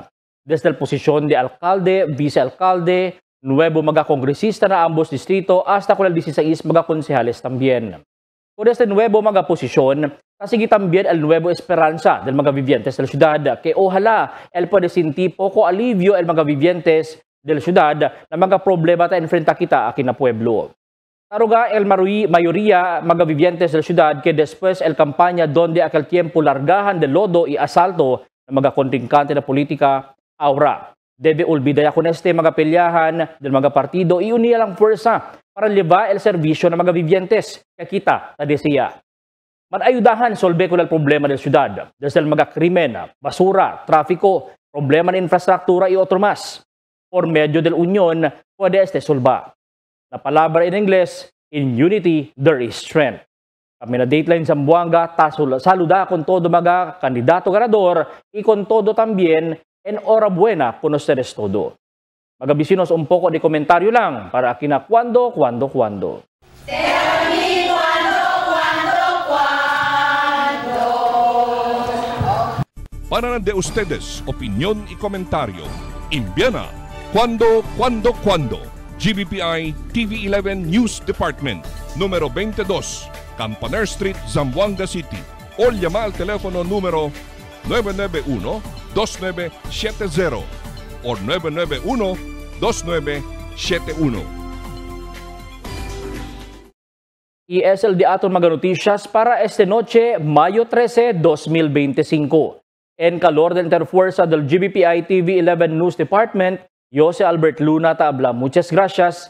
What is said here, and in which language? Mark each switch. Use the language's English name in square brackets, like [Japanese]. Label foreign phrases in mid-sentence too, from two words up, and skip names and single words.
[Chavacano] Desde la posición de alcalde, vicealcalde, nuevo magacongresista na ambos distrito hasta con el 16 magaconsejales también. Con este nuevo magaposisyon, sigue también el nuevo esperanza del mga vivientes de la ciudad, que ojalá el puede sentir poco alivio el mga vivientes de la ciudad na mga problema ta enfrenta kita aquí na pueblo. Taruga el mayoría mga vivientes de la ciudad que después el campaña donde aquel tiempo largahan de lodo y asalto ng mga kontrinkante na politika, ahora debe olvidar con este mga pelyahan del mga partido y unir lang fuerza para llevar el servicio ng mga vivientes que kita na desea. Manayudahan solve con el problema de la ciudad, desde el mga krimen, basura, tráfico, problema de infraestructura y otro más. Por medio del unión puede este solva. La palabra en inglés, [English] in unity there is strength. [Chavacano] Kami na Dateline Zamboanga, saluda con todo mga kandidato ganador y con todo también enhorabuena con ustedes todo. Mga vecinos, un poco de comentario lang para aquí na cuando. Para de ustedes, opinión y comentario. Envíana cuando. GBPI TV11 News Department, número 22, Campaner Street, Zamboanga City. O llama al teléfono número 991-2970 o 991-2971. Y es el de aton mga noticias para esta noche, Mayo 13, 2025. En calor de interfuerza del GBPI TV11 News Department, yo si Albert Luna Tabla. Muchas gracias.